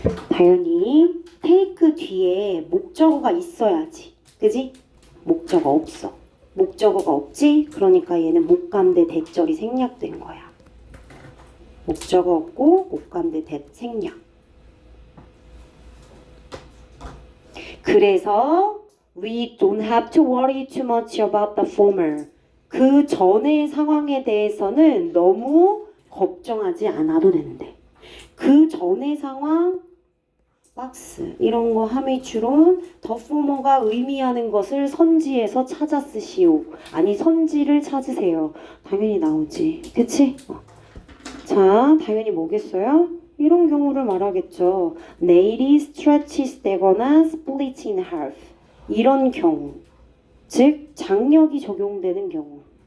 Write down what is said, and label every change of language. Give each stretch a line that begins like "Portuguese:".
Korean: 당연히 take 뒤에 목적어가 있어야지. 그지? 목적어 없어. 목적어가 없지? 그러니까 얘는 목감대 대절이 생략된 거야. 목적어 없고 목감대 대 생략.
English: 그래서 we don't have to worry too much about the former.
Korean: 그 전의 상황에 대해서는 너무 걱정하지 않아도 된대. 그 전의 상황, 박스 이런 거 함의추론 더 former가 의미하는 것을 선지에서 찾아 쓰시오. 아니 선지를 찾으세요. 당연히 나오지. 그치? 자, 당연히 뭐겠어요? 이런 경우를 말하겠죠. nail이 stretches 되거나
English: split in half.
Korean: 이런 경우, 즉 장력이 적용되는 경우.